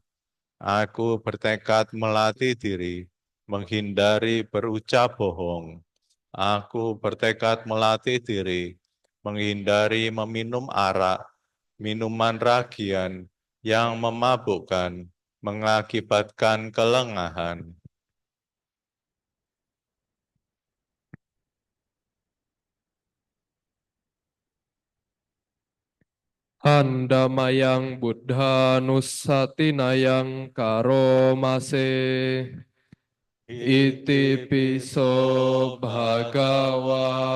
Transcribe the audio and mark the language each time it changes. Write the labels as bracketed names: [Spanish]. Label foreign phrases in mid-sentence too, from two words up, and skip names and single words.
[Indonesian] Aku bertekad melatih diri, menghindari berucap bohong. Aku bertekad melatih diri, menghindari meminum arak, minuman ragian yang memabukkan, mengakibatkan kelengahan. [Pali] Handamayang Buddha Nussatinayang Karomase, Iti piso bhagawa